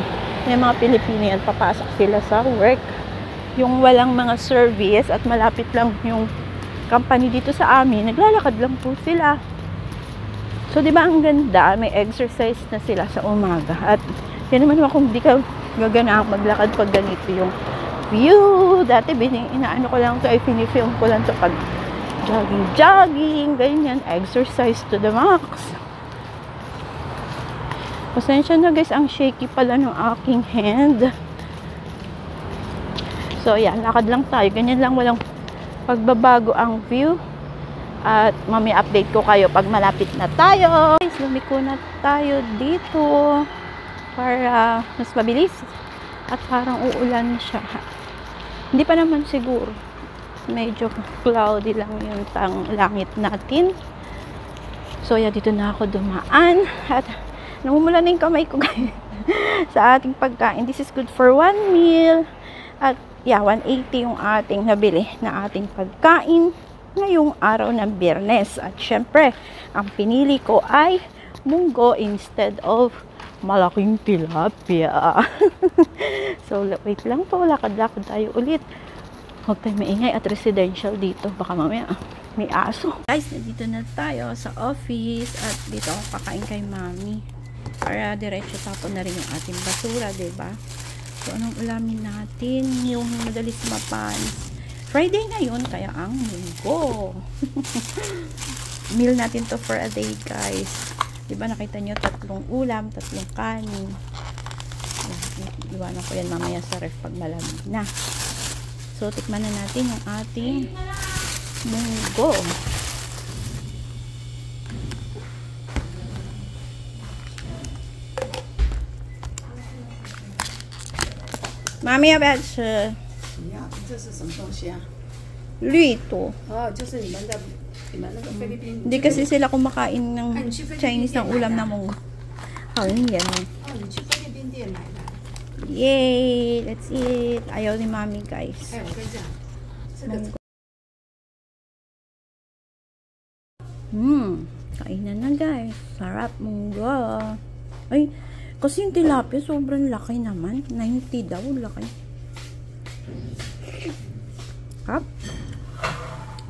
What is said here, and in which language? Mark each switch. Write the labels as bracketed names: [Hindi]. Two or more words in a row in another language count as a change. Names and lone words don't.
[Filipino] May mga Pilipino yan, papasok sila sa work. Yung walang mga service at malapit lang yung company dito sa amin, naglalakad lang po sila. So, di ba ang ganda? May exercise na sila sa umaga. At yan naman kung di ka gaganang maglakad pag ganito yung view. Dati, inaano ko lang ito, ay pinifilm ko lang ito pag jogging, ganyan. [English] Exercise to the max. [Filipino] Pasensya na, guys, ang shaky pala ng aking hand. So, yan, lakad lang tayo. Ganyan lang, walang pagbabago ang view. At mamaya update ko kayo pag malapit na tayo. Guys, lumiko na tayo dito para mas mabilis. At parang uulan siya. Hindi pa naman siguro. Medyo cloudy lang yung langit natin. So, yan, dito na ako dumaan. At namumula na yung kamay ko, guys, sa ating pagkain. [English] This is good for 1 meal. [Filipino] At, yeah, 180 yung ating nabili na ating pagkain ngayong araw ng Biyernes. At, syempre, ang pinili ko ay munggo [English] instead of [Filipino] malaking tilapia. So, wait lang po. Lakad-lakad tayo ulit. Huwag tayo maingay at residential dito. Baka mamaya may aso. Guys, nandito na tayo sa office. At dito ako kakain kay Mami. Para diretso tapon na rin yung ating basura, diba? So, anong ulamin natin? Yung madalis mapans. Friday ngayon, kaya ang munggo. Meal natin to [English] for a day, [Filipino] guys. Diba, nakita nyo, 3 ulam, 3 kanin. Iwanan ko yan mamaya sa ref pag malamig na. So, tikman na natin yung ating munggo. Mami, [Chinese] 要不要吃？这是什么东西啊？绿豆。哦，就是你们那个菲律宾。 [Filipino] Hindi kasi sila kumakain ng Chinese ng ulam na munggo. Oh, yun yan. [Chinese] 哦，你去菲律宾店买的。 [English] Yay! Let's eat! [Filipino] Ayaw ni Mami, guys. [Chinese] 哎，我跟你讲，这个 [Filipino] Kainan na, guys. Sarap munggo. Ay, kasi yung tilapia sobrang laki naman. 90 daw, laki. Hap. Medyo maalat lang.